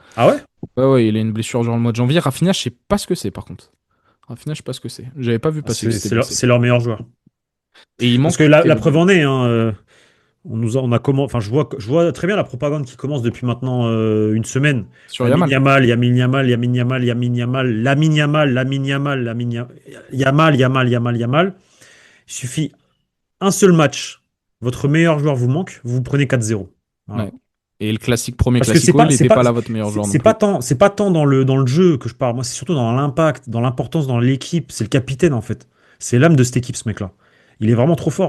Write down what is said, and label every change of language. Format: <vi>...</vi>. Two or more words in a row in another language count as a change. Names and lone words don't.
<fr>Ah ouais? Ouais, ouais, il a une blessure durant le mois de janvier. Rafinha, je sais pas ce que c'est par contre. Rafinha, je sais pas ce que c'est. J'avais pas vu passer que c'était blessé. C'est leur meilleur joueur. Et il Parce que manque. la preuve en est, hein, on a comment, enfin, je vois très bien la propagande qui commence depuis maintenant une semaine. Sur Yamal. Lamine Yamal, Lamine Yamal, Lamine Yamal, Lamine Yamal, Lamine Yamal, Lamine Yamal, Yamal, Yamal, Yamal. Il suffit un seul match. Votre meilleur joueur vous manque, vous prenez 4-0. Voilà. Ouais. Et le premier Parce que classico, il n'était pas là, votre meilleur joueur non plus. c'est pas tant dans le jeu que je parle. Moi, c'est surtout dans l'impact, dans l'importance dans l'équipe. C'est le capitaine, en fait. C'est l'âme de cette équipe, ce mec-là. Il est vraiment trop fort.</fr>